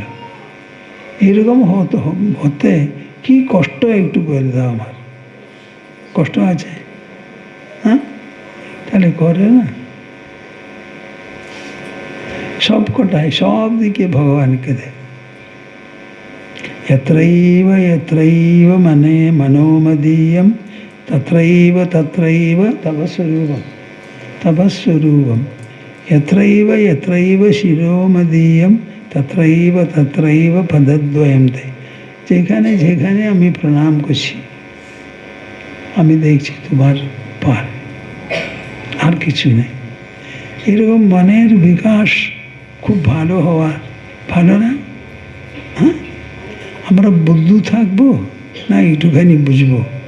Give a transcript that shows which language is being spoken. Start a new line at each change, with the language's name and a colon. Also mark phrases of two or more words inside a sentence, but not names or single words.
Bangla: এরকম হতে কি কষ্ট একটু বলে দাও আমার। কষ্ট আছে? হ্যাঁ, তাহলে করে না। সব কটাই সব দিকে ভগবানকে দেয়।
Sanskrit: यत्रैव यत्रैव मने मनोमदीयं तत्रैव तत्रैव तपस्वरूपं यत्रैव यत्रैव शिरोमदीयं तत्रैव तत्रैव पदद्वयं ते।
Bangla: যেখানে যেখানে আমি প্রণাম করছি, আমি দেখছি তোমার পার, আর কিছু নেই। এরকম মনের বিকাশ খুব ভালো হওয়া ভালো না? হ্যাঁ, আমরা বুদ্ধু থাকবো না একটুখানি বুঝবো?